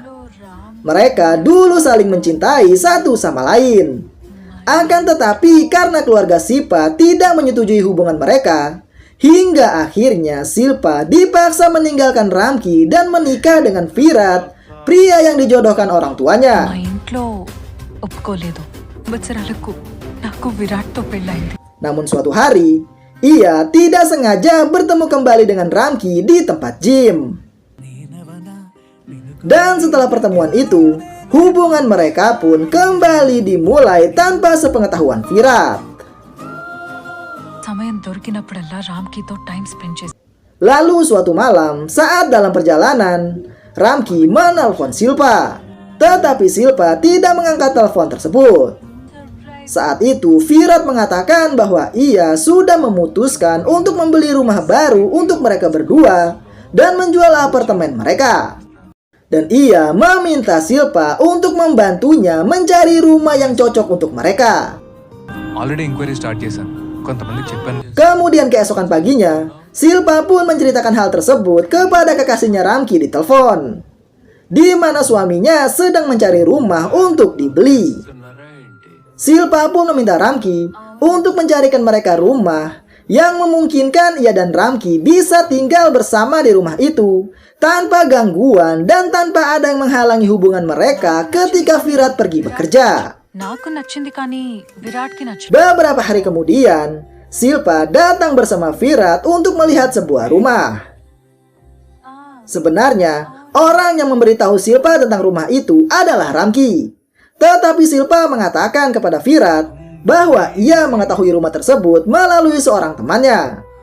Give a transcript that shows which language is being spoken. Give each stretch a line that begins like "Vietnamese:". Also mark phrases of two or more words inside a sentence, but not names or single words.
Indonesian: Mereka dulu saling mencintai satu sama lain. Akan tetapi karena keluarga Silpa tidak menyetujui hubungan mereka, hingga akhirnya Silpa dipaksa meninggalkan Ramki dan menikah dengan Virat, pria yang dijodohkan orang tuanya.
Telugu: మా ఇంట్లో ఒప్పుకోలేదు బచ్చరాలకు నాకు విరాట్తో పెళ్ళైంది.
Indonesian: Namun suatu hari, ia tidak sengaja bertemu kembali dengan Ramki di tempat gym. Dan setelah pertemuan itu, hubungan mereka pun kembali dimulai tanpa sepengetahuan Virat.
Telugu: సమయం దొరికినప్పుడల్లా రామ్కీతో
English: time spend
Telugu: చేసి
Indonesian: Lalu suatu malam, saat dalam perjalanan, Ramki menelpon Silpa. Tetapi Silpa tidak mengangkat telepon tersebut. Saat itu, Virat mengatakan bahwa ia sudah memutuskan untuk membeli rumah baru untuk mereka berdua dan menjual apartemen mereka. Dan ia meminta Silpa untuk membantunya mencari rumah yang cocok untuk mereka.
English: already enquiry start
Telugu: చేశాను కొంతమందికి చెప్పాను.
Indonesian: Kemudian keesokan paginya, Silpa pun menceritakan hal tersebut kepada kekasihnya Ramki di telepon, di mana suaminya sedang mencari rumah untuk dibeli. Silpa pun meminta Ramki untuk mencarikan mereka rumah yang memungkinkan ia dan Ramki bisa tinggal bersama di rumah itu tanpa gangguan dan tanpa ada yang menghalangi hubungan mereka ketika Virat pergi bekerja.
Telugu: నాకు నచ్చింది కానీ విరాట్కి నచ్చలేదు.
Indonesian: Beberapa hari kemudian, Silpa datang bersama Virat untuk melihat sebuah rumah. Sebenarnya, orang yang memberitahu Silpa tentang rumah itu adalah Ramki. Tetapi Silpa mengatakan kepada Virat bahwa ia mengetahui rumah tersebut melalui seorang temannya.